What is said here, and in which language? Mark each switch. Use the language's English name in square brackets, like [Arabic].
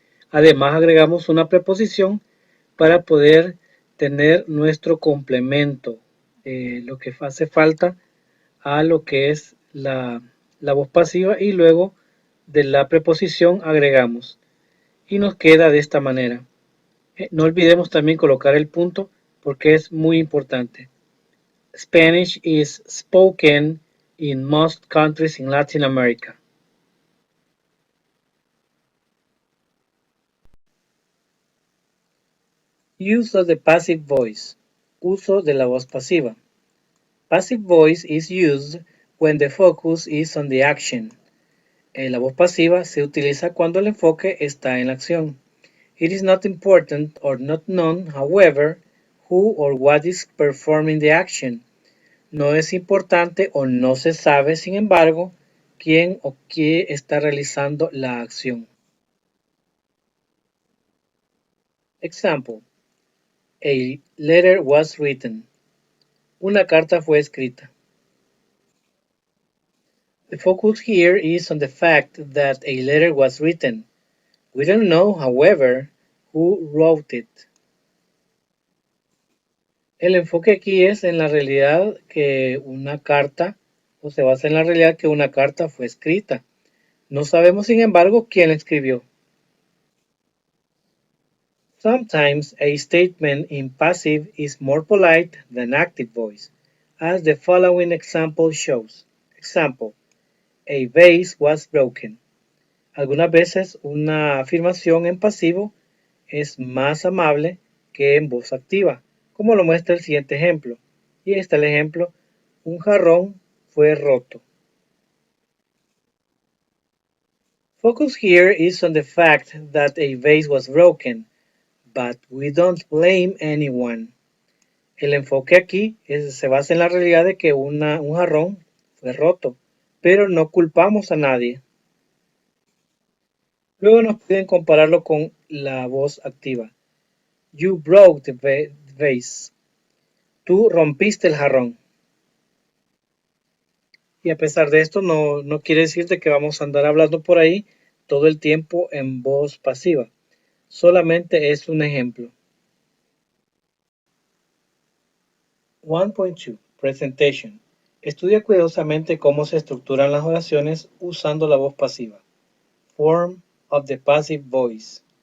[Spanish] Además, agregamos una preposición para poder tener nuestro complemento, lo que hace falta a lo que es la voz pasiva, y luego de la preposición agregamos. Y nos queda de esta manera. No olvidemos también colocar el punto porque es muy importante. [English] Spanish is spoken in most countries in Latin America. Use of the passive voice. [Spanish] Uso de la voz pasiva. [English] Passive voice is used when the focus is on the action. [Spanish] La voz pasiva se utiliza cuando el enfoque está en la acción. [English] It is not important or not known, however, who or what is performing the action. [Spanish] No es importante o no se sabe, sin embargo, quién o qué está realizando la acción. [English] Example: A letter was written. [Spanish] Una carta fue escrita. [English] The focus here is on the fact that a letter was written. We don't know, however, who wrote it. [Spanish] El enfoque aquí es en la realidad que una carta, o se basa en la realidad que una carta fue escrita. No sabemos, sin embargo, quién la escribió. [English] Sometimes a statement in passive is more polite than active voice, as the following example shows. Example: A vase was broken. [Spanish] Algunas veces una afirmación en pasivo es más amable que en voz activa, como lo muestra el siguiente ejemplo. Y ahí está el ejemplo: un jarrón fue roto. [English] Focus here is on the fact that a vase was broken, but we don't blame anyone. [Spanish] El enfoque aquí se basa en la realidad de que un jarrón fue roto, pero no culpamos a nadie. Luego nos piden compararlo con la voz activa. [English] You broke the vase. [Spanish] Tú rompiste el jarrón. Y a pesar de esto, no quiere decir de que vamos a andar hablando por ahí todo el tiempo en voz pasiva. Solamente es un ejemplo. 1.2 Presentation. Estudia cuidadosamente cómo se estructuran las oraciones usando la voz pasiva. [English] Form of the passive voice.